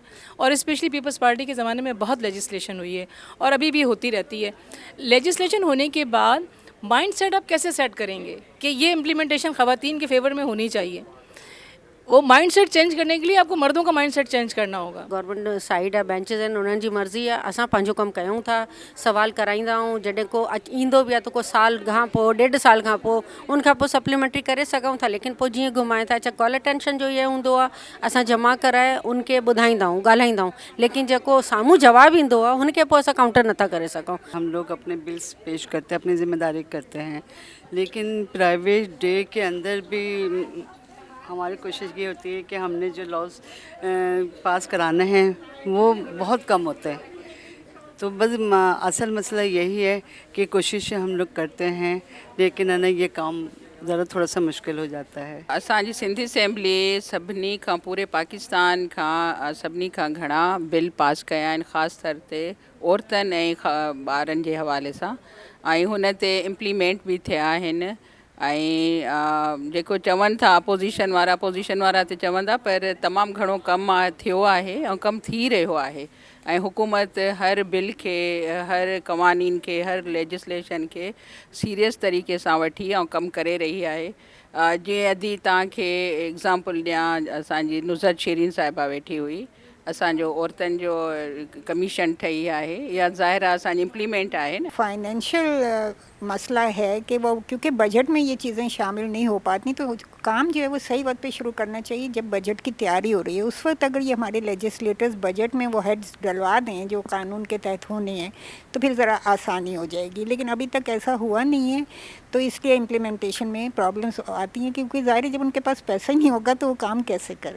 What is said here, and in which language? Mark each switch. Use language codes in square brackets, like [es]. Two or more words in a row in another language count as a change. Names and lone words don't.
[ur] اور اسپیشلی پیپلز پارٹی کے زمانے میں بہت لیجسلیشن ہوئی ہے اور ابھی بھی ہوتی رہتی ہے. لیجسلیشن ہونے کے بعد [en] mind set [ur] آپ کیسے سیٹ کریں گے کہ یہ امپلیمنٹیشن خواتین کے فیور میں ہونی چاہیے. وہ [en] mind set change [ur] کرنے کے لیے آپ کو مردوں کا [en] mind set change [ur] کرنا ہوگا. [en] government side [sd] आहे, बेंचेस आहिनि, उन्हनि जी मर्ज़ी आहे, असां पंहिंजो कमु कयूं था, सवाल कराईंदा आहियूं। जॾहिं को ईंदो बि आहे त को साल खां पोइ 1.5 साल खां पोइ उनखां पोइ सप्लीमेंट्री करे सघूं था। लेकिन पोइ जीअं घुमाए था, अच्छा [en] call attention [sd] जो इहे हूंदो आहे, असां जमा कराए उनखे ॿुधाईंदा आहियूं, ॻाल्हाईंदा आहियूं, लेकिन जेको साम्हूं जवाबु ईंदो आहे हुनखे पोइ असां काउंटर नथा करे सघूं। [ur] ہم لوگ اپنے بلز پیش کرتے ہیں، اپنی ذمہ داری کرتے ہیں، لیکن [en] private day [ur] کے اندر بھی ہماری کوشش یہ ہوتی ہے کہ ہم نے جو لاز پاس کرانے ہیں وہ بہت کم ہوتے ہیں. تو بس اصل مسئلہ یہی ہے کہ کوشش ہم لوگ کرتے ہیں، لیکن ہے نا یہ کام ذرا تھوڑا سا مشکل ہو جاتا ہے. [sd] असांजी सिंधी असेंबली सभिनी खां पूरे पाकिस्तान खां सभिनी खां घणा बिल पास कया आहिनि, ख़ासि तौर ते औरतुनि ऐं ॿारनि जे हवाले सां, ऐं हुन ते इम्प्लीमेंट बि थिया आहिनि। ऐं जेको चवनि था अपोज़िशन वारा त चवंदा, पर तमामु घणो कमु थियो आहे ऐं कमु थी रहियो आहे। ऐं हुकूमत हर बिल खे, हर क़वानीन खे, हर लेजिस्लेशन खे सीरियस तरीक़े सां वठी ऐं कमु करे रही आहे। जीअं अॼु तव्हांखे एग्ज़ाम्पल ॾियां, असांजी नुज़रत शीरीन साहिबा वेठी हुई, असांजो औरतुनि जो कमीशन ठही आहे, या ज़ाहिर आहे असांजी इम्प्लीमेंट आहे न। [ur] فنانشل مسئلہ ہے کہ وہ کیونکہ بجٹ میں یہ چیزیں شامل نہیں ہو پاتی، تو کام جو ہے وہ صحیح وقت پہ شروع کرنا چاہیے جب بجٹ کی تیاری ہو رہی ہے. اس وقت اگر یہ ہمارے [en] legislators budget [ur] میں وہ ہیڈز ڈلوا دیں جو قانون کے تحت ہونے ہیں تو پھر ذرا آسانی ہو جائے گی، لیکن ابھی تک ایسا ہوا نہیں ہے، تو اس لیے امپلیمنٹیشن میں پرابلمز آتی ہیں، کیونکہ ظاہر ہے جب ان کے پاس پیسہ ہی نہیں ہوگا تو وہ کام کیسے کریں.